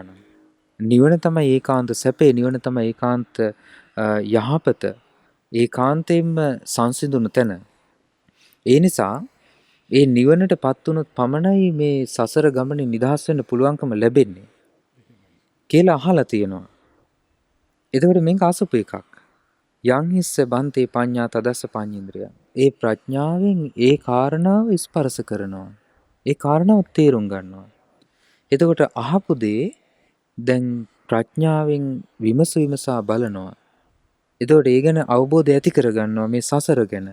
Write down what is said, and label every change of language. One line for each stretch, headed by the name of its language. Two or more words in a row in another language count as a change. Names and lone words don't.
Sinhala: නිවන තමයි ඒකාන්ත සැපේ. නිවන තමයි ඒකාන්ත යහපත. ඒකාන්තයෙන්ම සංසිඳුණු තැන. ඒ නිසා ඒ නිවනටපත් වුණොත් පමණයි මේ සසර ගමනේ නිදහස් වෙන්න පුළුවන්කම ලැබෙන්නේ කියලා අහලා තියෙනවා. එතකොට මේක අසුප එකක්.
Pali: යං හිස්ස බන්තේ පඤ්ඤා තදස්ස පඤ්ඤේන්ද්‍රය.
Sinhala: ඒ ප්‍රඥාවෙන් ඒ කාරණාව ස්පර්ශ කරනවා. ඒ කාරණාව තේරුම් ගන්නවා. එතකොට අහපු දේ දැන් ප්‍රඥාවෙන් විමසා බලනවා. එතකොට ඒ ගැන අවබෝධය ඇති කරගන්නවා මේ සසර ගැන.